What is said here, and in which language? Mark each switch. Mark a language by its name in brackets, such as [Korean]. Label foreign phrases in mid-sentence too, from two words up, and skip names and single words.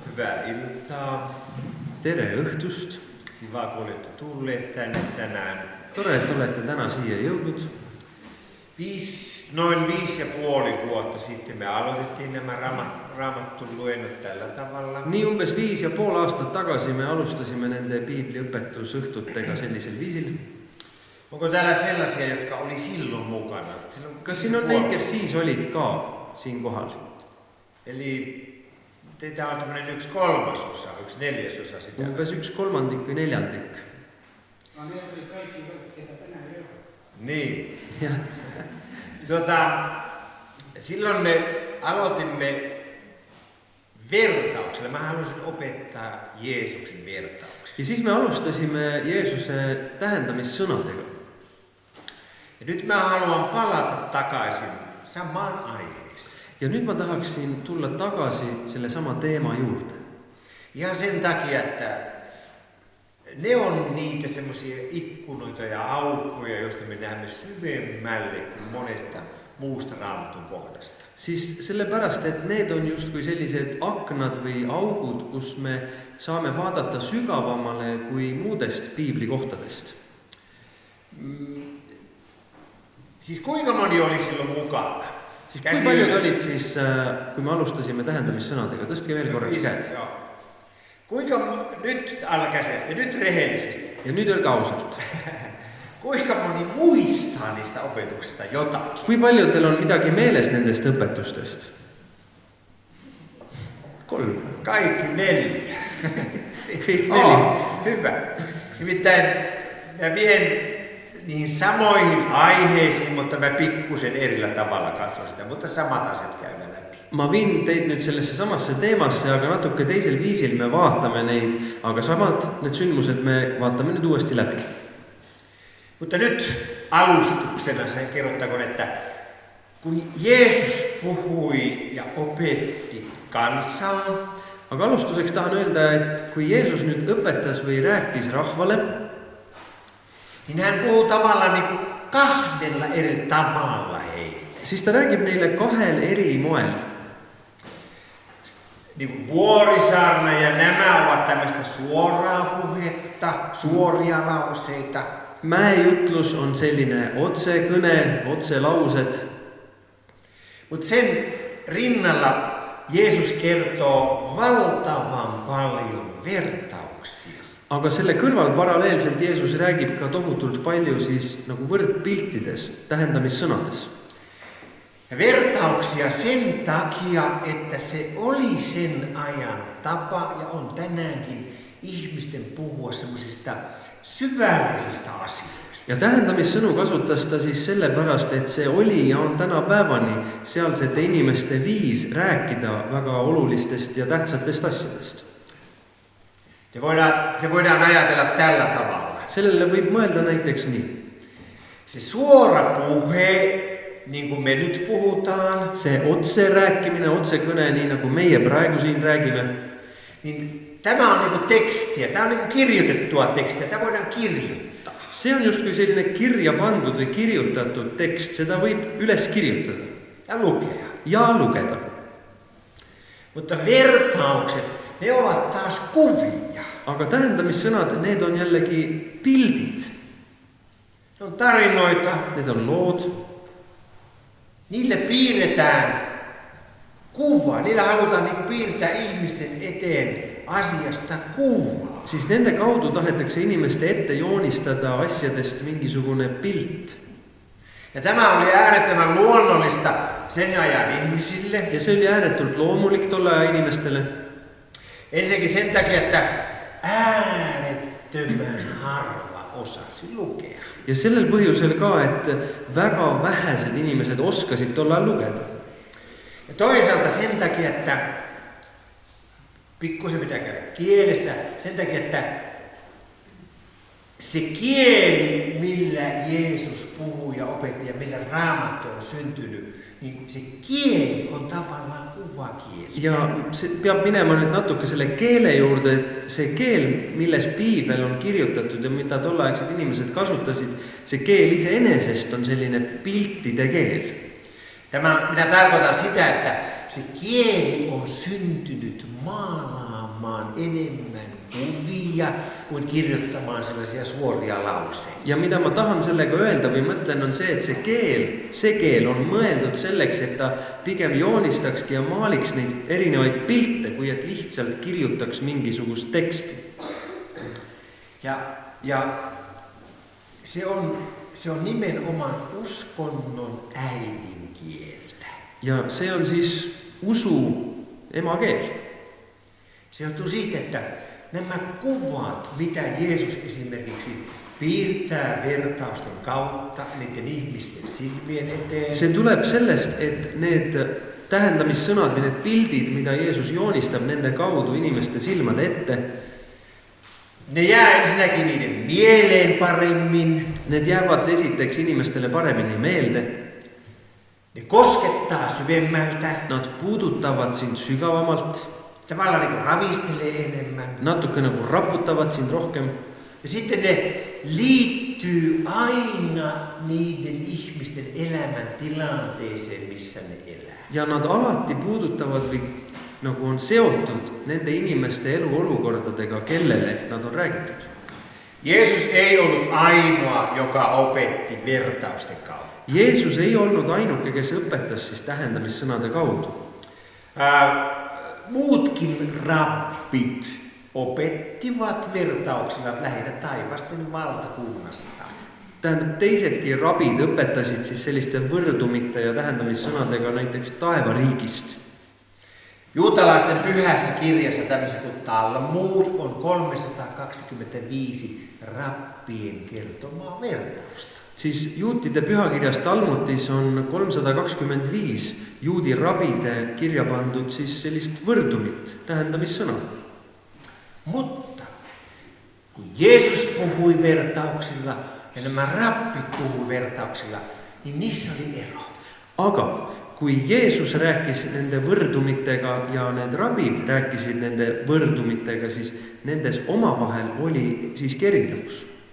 [Finnish] Hyvää iltaa. [Estonian] Tere õhtust. [Finnish] Kiva, kun olette tulleet tänne tänään. [Estonian] Tore, että olette tänään siia jõudnud. [Finnish] Noin 5,5 vuotta sitten me aloitettiin nämä raamatun luennot tällä tavalla. [Estonian] Nii umbes 5,5 aastat tagasi me alustasime nende piibliõpetusõhtutega sellisel viisil. [Finnish] Onko täällä sellaisia, jotka oli silloin mukana? [Estonian] Kas siin on neid, kes siis olid ka siin kohal? [Finnish] Eli teitä on tämmöinen 1/3, 1/4 sitä. [Estonian] Umbes 1/3 või 1/4. [Finnish] No ne oli kaikki, ketä tänään ei ole. Niin. Ja. Silloin me aloitimme vertauksella. Mä halusin opettaa Jeesuksen vertauksia. [Estonian] Ja siis me alustasime Jeesuse tähendamissõnadega. [Finnish] Ja nyt mä haluan palata takaisin samaan aiheeseen. [Estonian] Ja nyt mä tahaksin tulla takaisin selle sama teema juurde. [Finnish] Ihan sen takia, että ne on niitä semmoisia ikkunoita ja aukkoja, joista me näemme syvemmälle kuin monesta muusta raamatun kohdasta. [Estonian] Siis sellepärast, et need on justkui sellised aknad või augud, kus me saame vaadata sügavamale kui muudest piiblikohtadest. [Finnish] Siis kuinka moni oli silloin mukana? [Estonian] Siis kui paljud olid siis, kui me alustasime tähendamissõnadega? Tõstke veel korraks käed. [Finnish] Kuinka, nyt alkäse, ja nyt rehellisesti. [Estonian] Ja nüüd öelge ausalt. [Finnish] Kuinka moni muistaa niistä opetuksista jotakin? [Estonian] Kui paljudel on midagi meeles nendest õpetustest? 3. [Finnish] Kaikki 4. [Estonian] Kõik 4. [Finnish] Hyvä. Nimittäin mä vien niihin samoihin aiheisiin, mutta mä pikkusen erillä tavalla katson sitä, mutta samat asiat käydään läpi. [Estonian] Ma viin teid nüüd sellesse samasse teemasse, aga natuke teisel viisil me vaatame neid, aga samalt need sündmused me vaatame nüüd uuesti läbi. [Finnish] Mutta nyt alustuksena sen kerrottakoon, että kun Jeesus puhui ja opetti kansaa, [Estonian] aga alustuseks tahan öelda, et kui Jeesus nüüd õpetas või rääkis rahvale, [Finnish] niin hän puhuu tavallaan niin kuin 2 eri tavalla heille. [Estonian] Siis ta räägib neille 2 eri moel. [Finnish] Niin kuin Vuorisaarna ja nämä ovat tämmöistä suoraa puhetta, suoria lauseita. [Estonian] Mäejutlus on selline otsekõne, otselaused. [Finnish] Mutta sen rinnalla Jeesus kertoo valtavan paljon vertauksia. [Estonian] Aga selle kõrval paralleelselt Jeesus räägib ka tohutult palju siis nagu võrdpiltides, tähendamissõnades. [Finnish] Ja vertauksia sen takia, että se oli sen ajan tapa ja on tänäänkin ihmisten puhua semmoisista syvällisistä asioista. [Estonian] Ja tähendamissõnu kasutas ta siis sellepärast, et see oli ja on tänapäevani sealsete inimeste viis rääkida väga olulistest ja tähtsatest asjadest. [Finnish] Se voidaan ajatella tällä tavalla. [Estonian] Sellele võib mõelda näiteks nii. [Finnish] Se suora puhe, niin kuin me nyt puhutaan, [Estonian] see otse rääkimine, otsekõne, nii nagu meie praegu siin räägime, [Finnish] niin tämä on niin kuin tekstiä, tämä on niin kuin kirjoitettua tekstiä, tämä voidaan kirjoittaa. [Estonian] See on justkui selline kirja pandud või kirjutatud tekst, seda võib üles kirjutada [Finnish] ja lukea. [Estonian] Ja lugeda. [Finnish] Mutta vertaukset, ne ovat taas kuvia. [Estonian] Aga tähendamissõnad, need on jällegi pildid. [Finnish] Ne on tarinoita. [Estonian] Need on lood. [Finnish] Niille piirretään kuva. Niillä halutaan niin piirtää ihmisten eteen asiasta kuvaa. [Estonian] Siis nende kaudu tahetakse inimeste ette joonistada asjadest mingisugune pilt. [Finnish] Ja tämä oli äärettömän luonnollista sen ajan ihmisille. [Estonian] Ja se oli ääretult loomulik tolle ajan inimestele. [Finnish] Ensinnäkin sen takia, että äärettömän harva osasi lukea. [Estonian] Ja sellel põhjusel ka, et väga vähesed inimesed oskasid tolle ajal lugeda. [Finnish] Ja toisaalta sen takia, että pikkusen pitää käydä kielessä, sen takia, että se kieli, millä Jeesus puhuu ja opetti ja millä Raamattu on syntynyt, niin se kieli on tavallaan kuvakieli. [Estonian] Ja see peab minema nüüd natuke selle keele juurde, et see keel, milles piibel on kirjutatud ja mida tolleaegsed inimesed kasutasid, see keel iseenesest on selline piltide keel. [Finnish] Minä tarkoitan sitä, että se kieli on syntynyt maalaamaan kirjoittamaan enemmän kuvia kuin kirjoittamaan sellaisia suoria lauseita. [Estonian] Ja mida ma tahan sellega öelda või mõtlen on see, et see keel on mõeldud selleks, et ta pigem joonistakski ja maaliks neid erinevaid pilte, kui et lihtsalt kirjutaks mingisugust teksti. [Finnish] Ja se on nimenomaan uskonnon äidinkieltä. [Estonian] Ja se on siis usu emakeel. [Finnish] Se johtuu siitä, että nämä kuvat, mitä Jeesus esimerkiksi piirtää vertausten kautta niiden ihmisten silmien eteen. [Estonian] Se tuleb sellest, et need tähendamissõnad või need pildid, mida Jeesus joonistab nende kaudu inimeste silmade ette, [Finnish] ne jää ensinnäkin niiden mieleen paremmin. [Estonian] Need jäävad esiteks inimestele paremini meelde. [Finnish] Ne koskettaa syvemmältä. [Estonian] Nad puudutavad sind sügavamalt. [Finnish] Tavallaan niin kuin ravistelee enemmän. [Estonian] Natuke nagu raputavad sind rohkem. [Finnish] Ja sitten ne liittyy aina niiden ihmisten elämän tilanteeseen, missä ne elää. [Estonian] Ja nad alati puudutavad või nagu on seotud nende inimeste eluolukordadega, kellele nad on räägitud. [Finnish] Jeesus ei ollut ainoa, joka opetti vertausten kautta. [Estonian] Jeesus ei olnud ainuke, kes õpetas siis tähendamissõnade kaudu. [Finnish] Muutkin rabbit opettivat vertauksilla lähinnä taivasten valtakunnasta. [Estonian] Tähendab, teisedki rabid õpetasid siis selliste võrdumite ja tähendamissõnadega näiteks taevariigist. [Finnish] Juutalaisten pyhässä kirjassa tämmöisessä kuin Talmud on 325 rappien kertomaa vertausta. [Estonian] Siis juutide pühakirjas Talmutis on 325 juudi rabide kirja pandud siis sellist võrdumit, tähendamissõna. [Finnish] Mutta kun Jeesus puhui vertauksilla ja nämä rappit puhui vertauksilla, niin niissä oli ero. [Estonian] Aga kui Jeesus rääkis nende võrdumitega ja need rabid rääkisid nende võrdumitega, siis nendes omavahel oli siiski erinevus.